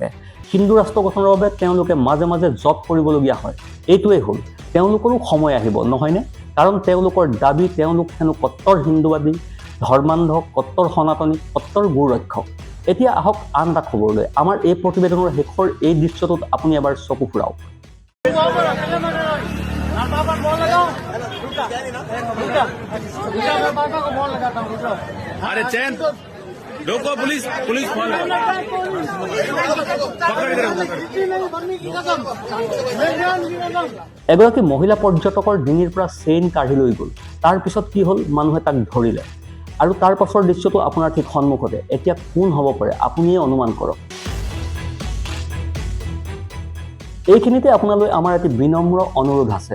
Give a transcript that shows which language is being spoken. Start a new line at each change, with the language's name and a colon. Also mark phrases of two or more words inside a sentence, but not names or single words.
Assamese: হিন্দু ৰাষ্ট্ৰ গঠনৰ বাবে তেওঁলোকে মাজে মাজে জব কৰিবলগীয়া হয়। এইটোৱেই হ'ল, তেওঁলোকৰো সময় আহিব, নহয়নে? কাৰণ তেওঁলোকৰ দাবী তেওঁলোক হেনো কট্টৰ হিন্দুবাদী, ধৰ্মান্ধ, কট্টৰ সনাতনী, কট্টৰ গো ৰক্ষক। এতিয়া আহক আন এটা খবৰলৈ। আমাৰ এই প্ৰতিবেদনৰ শেষৰ এই দৃশ্যটোত আপুনি এবাৰ চকু ফুৰাওক।
Hindi: अरे चैन रोको, पुलिस फोन
Assamese: এগৰাকী মহিলা পৰ্যটকৰ ডিঙিৰ পৰা চেইন কাঢ়ি লৈ গ'ল। তাৰ পিছত কি হ'ল, মানুহে তাক ধৰিলে আৰু তাৰ পাছৰ দৃশ্যটো আপোনাৰ ঠিক সন্মুখতে। এতিয়া কোন হ'ব পাৰে আপুনিয়ে অনুমান কৰক। এইখিনিতে আপোনালৈ আমাৰ এটি বিনম্ৰ অনুৰোধ আছে।